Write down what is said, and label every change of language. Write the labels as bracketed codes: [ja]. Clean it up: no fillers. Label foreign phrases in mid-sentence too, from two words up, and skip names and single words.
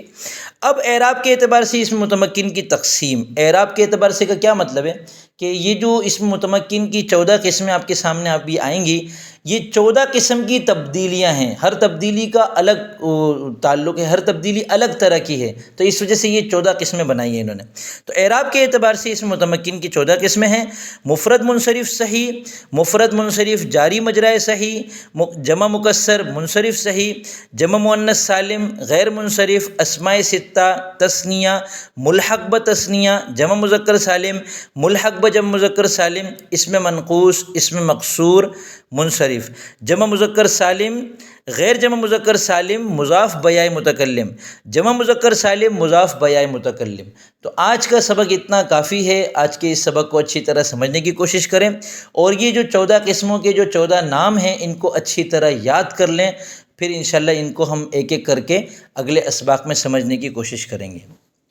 [ur] اب اعراب کے اعتبار سے اسم متمکن کی تقسیم، اعراب کے اعتبار سے کا کیا مطلب ہے کہ یہ جو اسم متمکن کی 14 قسمیں آپ کے سامنے ابھی آئیں گی، یہ 14 قسم کی تبدیلیاں ہیں. ہر تبدیلی کا الگ تعلق ہے، ہر تبدیلی الگ طرح کی ہے، تو اس وجہ سے یہ 14 قسمیں بنائی ہیں انہوں نے. تو اعراب کے اعتبار سے اسم متمکن کی 14 قسمیں ہیں: مفرد منصرف صحیح، مفرد منصرف جاری مجرائے صحیح، جمع مکسر منصرف صحیح، جمع مؤنث سالم غیر منصرف، اسماء ستہ تثنیہ ملحق بتثنیہ، جمع مذکر سالم ملحق بجمع مذکر سالم، اسم منقوص اسم مقصور منصرف، جمع مذکر سالم غیر جمع مذکر سالم مضاف بیائے متکلم، جمع مذکر سالم مضاف بیائے متکلم. تو آج کا سبق اتنا کافی ہے. آج کے اس سبق کو اچھی طرح سمجھنے کی کوشش کریں، اور یہ جو 14 قسموں کے جو 14 نام ہیں ان کو اچھی طرح یاد کر لیں. پھر انشاءاللہ ان کو ہم ایک ایک کر کے اگلے اسباق میں سمجھنے کی کوشش کریں گے.